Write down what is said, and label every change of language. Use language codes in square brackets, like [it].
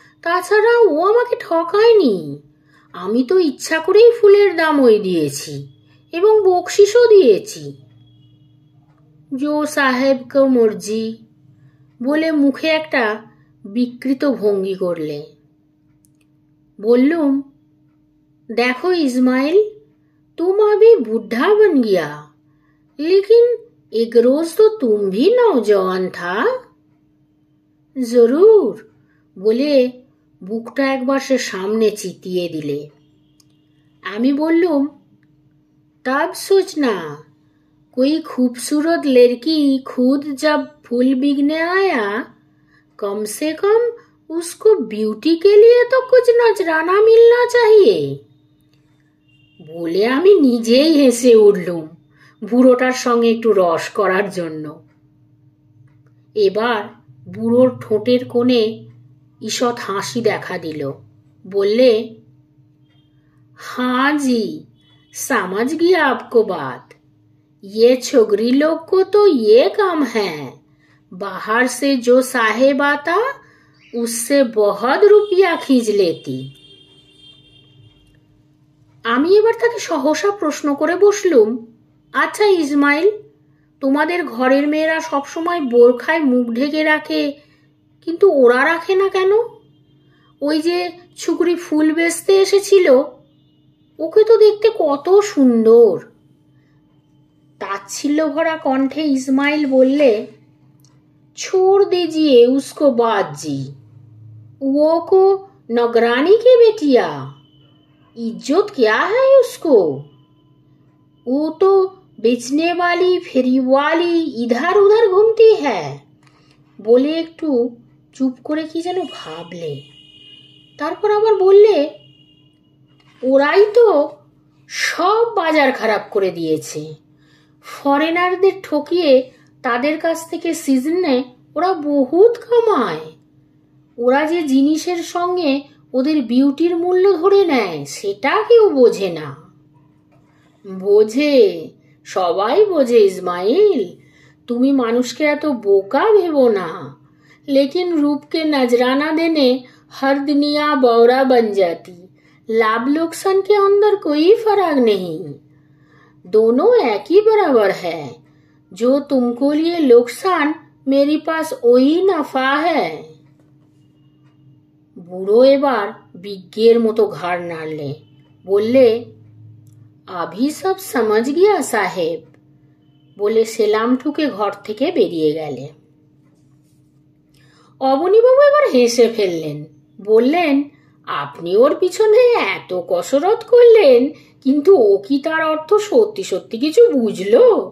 [bn] তাছাড়া ও আমাকে ঠকায়নি। আমি তো ইচ্ছা করেই ফুলের দাম ওই দিয়েছি এবং বকশিশও দিয়েছি। [hi] জো সাহেব কো মর্জি [bn] বলে মুখে একটা বিকৃত ভঙ্গি করলে। [hi] বললুম, देखो इस्माइल, तुम अभी बुढ़ा बन गया, लेकिन एक रोज तो तुम भी नौजवान था। [bn] जरूर বলে বুকটা একবার সে সামনে চিতিয়ে দিলে। [hi] আমি বললুম, तब सोचना, कोई खूबसूरत लड़की खुद जब फूल बिकने आया, कम से कम उसको ब्यूटी के लिए तो कुछ नजराना मिलना चाहिए। [bn] বলে আমি নিজেই হেসে উঠলুম বুড়োটার সঙ্গে একটু রস করার জন্য। এবার বুড়োর ঠোঁটের কোণে ঈষৎ হাসি দেখা দিল। [hi] বললে, हाँ जी, समझ गया आपको बात। ये छोकरी लोग को तो ये काम है, बाहर से जो साहेब आता उससे बहुत रुपया खींच लेती। [bn] আমি এবার তাকে সহসা প্রশ্ন করে বসলুম, আচ্ছা ইসমাইল, তোমাদের ঘরের মেয়েরা সবসময় বোরখায় মুখ ঢেকে রাখে, কিন্তু ওরা রাখে না কেন? ওই যে ছুকরি ফুল বেচতে এসেছিল, ওকে তো দেখতে কত সুন্দর। [hi] তাচ্ছিল্য ভরা কণ্ঠে ইসমাইল বললে, छोड़ दीजिए उसको बात जी, वो को नौकरानी के बेटिया, इज्जत क्या है उसको? वो तो बेचने वाली फेरी वाली इधर उधर घूमती है। [bn] বলে একটু চুপ করে কি যেন ভাবলে, তারপর আবার বললে, ওরাই তো সব বাজার খারাপ করে দিয়েছে। ফরেনারদের ঠকিয়ে তাদের কাছ থেকে সিজনে ওরা বহুত কামায়। ওরা যে জিনিসের সঙ্গে ওদের বিউটির মূল্য ধরে নেয় সেটা কেউ বোঝে না। বোঝে, সবাই বোঝে ইসমাইল, তুমি মানুষকে এত বোকা ভেবো না। [hi] लेकिन रूप के नजराना देने हर दुनिया बौरा बन जाती। लाभ नुकसान के अंदर कोई फर्क नहीं, दोनों एक ही बराबर है। जो तुमको लिए नुकसान, मेरे पास वही नफा है। [bn] বুড়ো এবার বিজ্ঞের মতো ঘাড় নাড়লে, বললে, [hi] আভি সব সমঝ গিয়া সাহেব, [bn] বলে সেলাম ঠুকে ঘর থেকে বেরিয়ে গেলে। অবনীবাবু এবার হেসে ফেললেন, বললেন, আপনি ওর পিছনে এত কসরত করলেন, কিন্তু ও কি তার অর্থ সত্যি সত্যি কিছু বুঝলো?